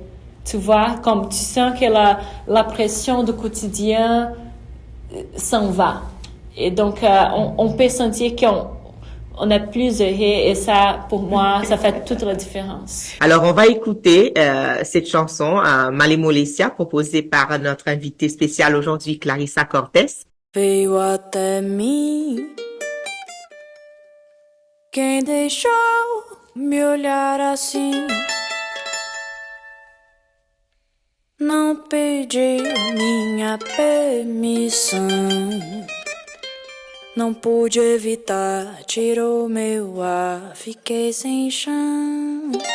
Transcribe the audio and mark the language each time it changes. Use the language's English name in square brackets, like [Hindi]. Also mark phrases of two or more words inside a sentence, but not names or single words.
[French] Tu vois, comme tu sens que la pression du quotidien s'en va. Et donc, on peut sentir qu'on est plus heureux et ça, pour moi, ça fait toute la différence. Alors, on va écouter cette chanson, Malemolência, proposée par notre invitée spéciale aujourd'hui, Clarissa Cortés. [Portuguese] Veio até mim quem deixou me olhar assim. Não pediu minha permissão, não pude evitar, tirou meu ar, fiquei sem chão.